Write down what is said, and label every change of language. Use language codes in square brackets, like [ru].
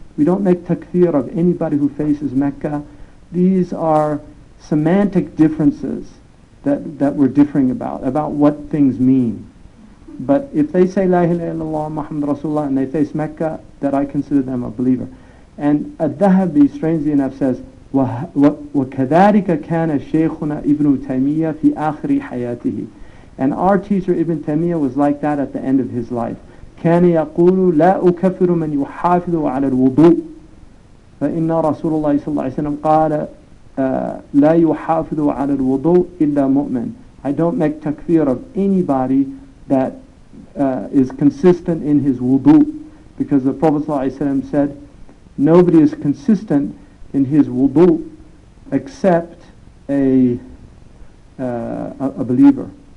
[en] We don't make takfir of anybody who faces Mecca. These are semantic differences that we're differing about what things mean. But if they say La ilaha illallah Muhammad Rasulullah and they face Mecca, that I consider them a believer. And Al-Dhahabi, strangely enough, says, [ar] وَكَذَلِكَ كَانَ شَيْخُنَا إِبْنُ تَيْمِيَّةَ فِي آخِرِ حَيَاتِهِ. [en] And our teacher Ibn Taymiyyah was like that at the end of his life. [ar] كان يقول لا أكفر من يحافظ على الوضوء فإن رسول الله صلى الله عليه وسلم قال لا يحافظ على الوضوء إلا مؤمن. [en] I don't make takfir of anybody that is consistent in his wudu, because the Prophet ﷺ said nobody is consistent in his wudu except a believer.